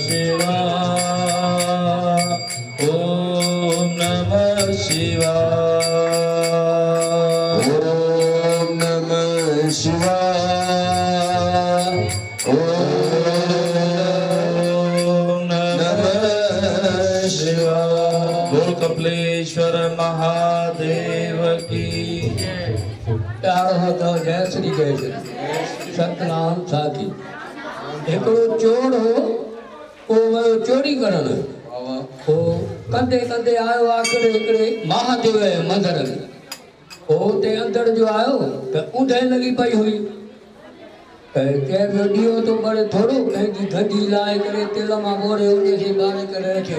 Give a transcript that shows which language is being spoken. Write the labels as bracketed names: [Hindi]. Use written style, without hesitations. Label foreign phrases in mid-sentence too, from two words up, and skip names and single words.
[Sanskrit] शिवाय, ओम नमः शिवाय, ओम नमः शिवाय, ओम नमः शिवाय। [Hindi] बोल कपिलेश्वर महादेव की। [Sindhi] प्यारो होतो जय श्री सतनाम साखी। हिकिड़ो चोर हो, वो वियो चोरी करण। वो कंदे कंदे आयो आखिर हिकिड़े महादेव जे मंदर में। वो हुते अंदर जो आयो त ऊंधे लॻी पई हुई। केरु ॾीओ तो बड़े थोड़ो पंहिंजी गंजी लाहे करे तेल मां ॿोड़े उनखे ॿारे करे रखे।